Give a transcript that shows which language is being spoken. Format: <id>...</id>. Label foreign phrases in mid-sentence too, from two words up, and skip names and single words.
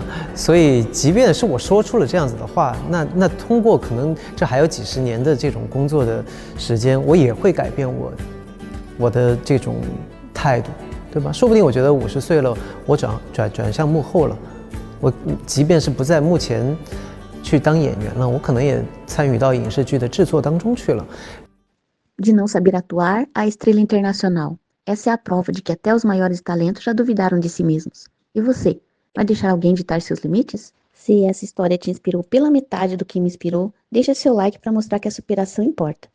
<zh>所以即便是我说出了这样子的话，那通过可能这还有几十年的这种工作的时间，我也会改变我的这种态度，对吧？说不定我觉得50岁了，我转向幕后了，我即便是不在幕前去当演员了，我可能也参与到影视剧的制作当中去了。</zh> <pt>De não saber atuar à estrela internacional. Essa é a prova de que até os maiores talentos já duvidaram de si mesmos. E você, vai deixar alguém ditar seus limites? Se essa história te inspirou pela metade do que me inspirou, deixa seu like para mostrar que a superação importa.</pt>